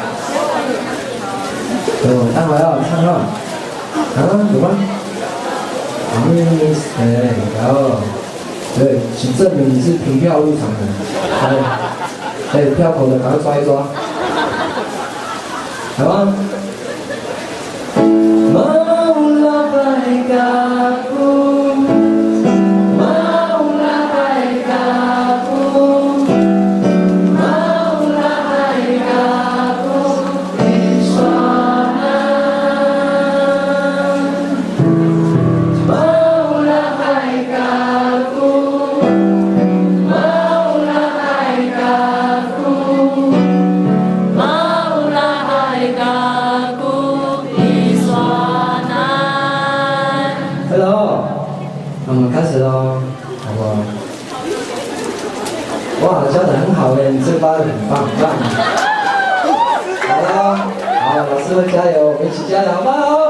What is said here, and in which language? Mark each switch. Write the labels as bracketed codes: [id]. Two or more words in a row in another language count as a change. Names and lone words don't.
[zh] 有，待会要唱哦。啊，有吗？然后，对，请证明你是凭票入场的。票口的赶快抓一抓。有吗 [ms] ？Maulah baik aku, Maulah baik aku, Maulah baik aku di sana. Maulah baik aku, Maulah baik aku, Maulah baik aku di sana. [zh] Hello，我们开始喽，好不好？哇，教的很好哎，你这发的很棒，棒。好了，好，老师们加油，我们一起加油，好不好？